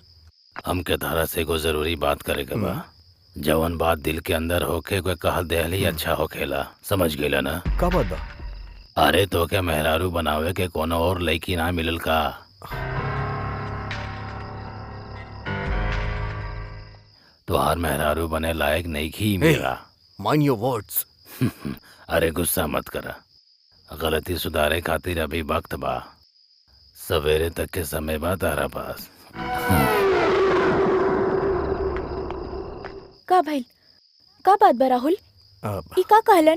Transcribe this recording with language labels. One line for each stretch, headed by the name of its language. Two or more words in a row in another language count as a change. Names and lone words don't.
Bhojpuri: हमके तारा से एगो जरूरी बात करे के बा। जवन बात दिल के अंदर होके कोई कहल देहली अच्छा होखेला, समझ गईला ना? का बात बा? अरे तो के मेहरारू बनावे के कोनो और लड़की ना मिलल का? तुहार मेहरारू बने लायक नहीं की मेरा।
English: Mind your words.
Bhojpuri: अरे गुस्सा मत करा, गलती सुधारे खातिर अभी वक्त बा। सवेरे तक के समय बा तारा पास। का भइल? का बात बा राहुल? ई का कहलन?